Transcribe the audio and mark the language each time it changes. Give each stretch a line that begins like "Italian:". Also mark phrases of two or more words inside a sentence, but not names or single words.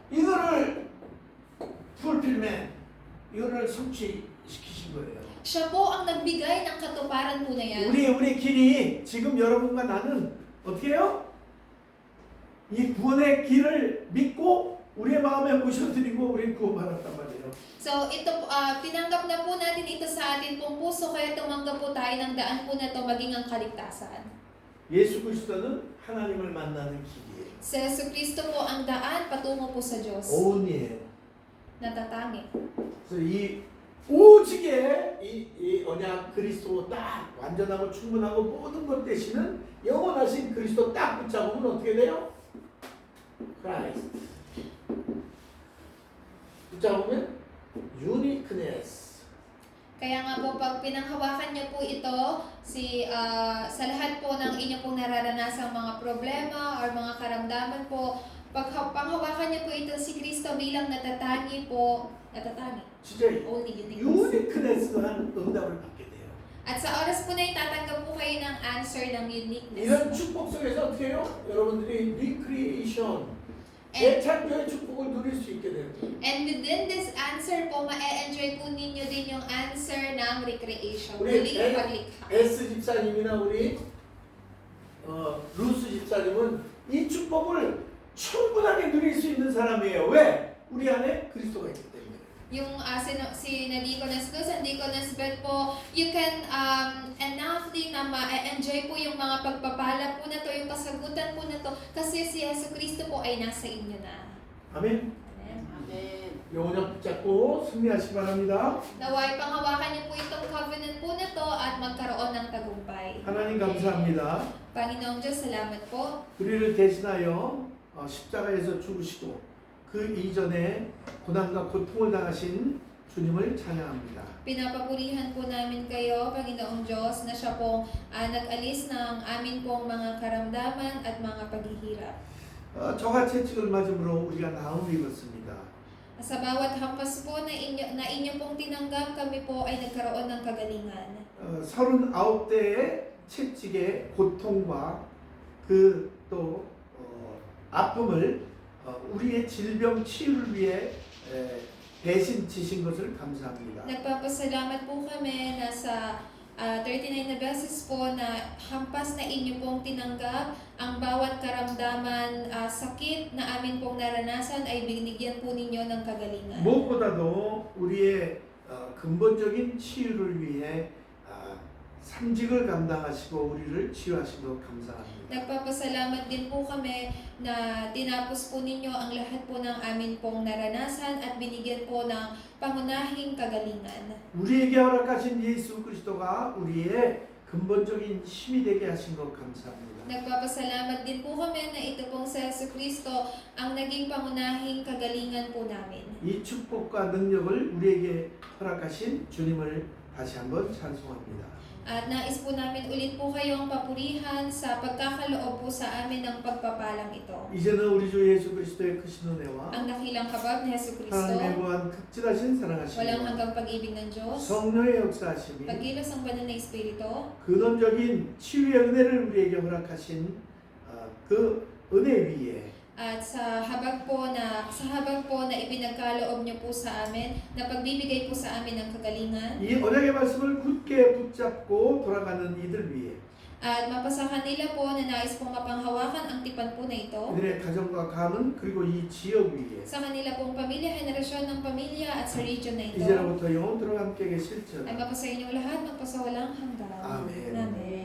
Korean: 이거를 fulfillment, 이거를 성취시키신 거예요.
Filipino: Siya po ang nagbigay ng katuparan po na yan.
Korean: 우리 길이 지금 여러분과 나는 어떻게 해요? 이 구원의 길을 믿고 우리의 마음에 모셔드리고 우리 구원받았단 말이에요. So ito tinanggap na po natin ito sa atin pong puso kaya tumanggap po tayo ng daan po na ito maging ang kaligtasan. 예수 그리스도는 하나님을 만나는 길이에요. Sa Kristo po ang daan patungo po sa Diyos. 오은이에요.
Filipino: Natatangi.
Korean: 그래서 이 오직에 이 언약 그리스도 딱 완전하고 충분하고 모든 것 대신은 영원하신 그리스도 딱 붙잡으면 어떻게 돼요? 크라이스트. 붙잡으면 유니크네스.
Filipino: Kaya nga po pag pinanghawakan niyo po ito sa lahat po ng inyo pong nararanasang mga problema or mga karamdaman po, pag panghawakan niyo po ito si Kristo bilang natatangi.
Korean: 진짜
English: Only unique.
Korean: 유니크네스한 응답을 받게 돼요.
Filipino: At sa oras po na itatanggap po kayo ng answer ng uniqueness.
Korean: 이런 축복 속에서 어떻게 해요? 여러분들이 리크리에이션, 재창조의 축복을 누릴 수 있게 돼요.
English: And within this answer
Filipino: po, ma-enjoy po ninyo din yung answer ng recreation.
Korean: 우리
Filipino: Muling paglikha.
Korean: S 집사님이나 우리 루스 집사님은 이 축복을 충분하게 누릴 수 있는 사람이에요. 왜? 우리 안에 그리스도가 있기 때문에.
Filipino: Yung si Diaconess Luz and Diaconess Beth po,
English: you can enoughly
Filipino: na ma-enjoy po yung mga pagpapala po na to, yung kasagutan po na to, kasi si Yesu Cristo po ay nasa inyo na.
Korean: 아멘.
Filipino: Amen.
Korean: 영원히 붙잡고 승리하시기 바랍니다.
Filipino: Naway panghawakan niyo po itong covenant po na to at magkaroon ng tagumpay.
Korean: 하나님 감사합니다.
Filipino: Panginoong Diyos, salamat po.
Korean: 우리를 대신하여 십자가에서 죽으시고 그 이전에 고난과 고통을 당하신 주님을 찬양합니다.
Filipino: Pinapapurihan po namin kayo, Panginoong Diyos, na siya pong nag-alis ng amin pong mga karamdaman at mga paghihirap.
Korean: 저가 채찍을 맞음으로 우리가 나음을 입었습니다.
Filipino: Sa bawat hampas po na inyo pong tinanggap, kami po ay nagkaroon ng kagalingan.
Korean: 39대의 채찍의 고통과 그 또 아픔을 우리의 질병 치유를 위해 대신 지신 것을 감사합니다.
Filipino: Nagpapasalamat po kami na sa 39 na beses po na hampas na inyo pong tinanggap, ang bawat karamdaman, sakit na amin pong naranasan ay binigyan po ninyo ng kagalingan.
Korean: 무엇보다도 우리의 근본적인 치유를 위해 삼직을 감당하시고 우리를 치유하신 것 감사합니다.
Filipino: Nagpapasalamat din po kami na tinapos po ninyo ang lahat po ng amin pong naranasan at binigyan po ng pangunahing kagalingan.
Korean: 우리에게 허락하신 예수 그리스도가 우리의 근본적인 힘이 되게 하신 것 감사합니다.
Filipino: Nagpapasalamat din po kami na ito pong si Jesucristo ang naging pangunahing kagalingan po namin.
Korean: 이 축복과 능력을 우리에게 허락하신 주님을 다시 한번 찬송합니다.
Filipino: At nais po namin ulit po kayong papurihan sa pagkakaloob po sa amin ng pagpapalang ito.
Korean: 이제는 우리 주 예수 그리스도의 크신 은혜와
Filipino: Ang dakilang kabag ni Jesucristo,
Korean: 하나님의 무한 극진하신
Filipino: walang
Korean: 사랑하심과
Filipino: hanggang pag-ibig ng Diyos,
Korean: 성령의 역사하심이
Filipino: pagkilos ng banal na Espiritu,
Korean: 근원적인 치유의 은혜를 우리에게 허락하신 그 은혜 위에
Filipino: at sa habag po na ipinagkaloob niyo po sa amin, na pagbibigay po sa amin ng kagalingan,
Korean: 이 언약의 말씀을 굳게 붙잡고 돌아가는 이들 위에
Filipino: at mapasahan nila po na nais pong mapanghawakan ang tipan po na ito,
Korean: 그들의 가정과 가문 그리고 이 지역 위에
Filipino: sa kanila pong pamilya, henerasyon ng pamilya at sa region na ito,
Korean: 이제로부터 영원토록 함께
Filipino: ay
Korean: 계실지어다.
Filipino: mapasa inyong lahat magpasawalang hanggan.
Korean: 아멘.
Filipino: Amen.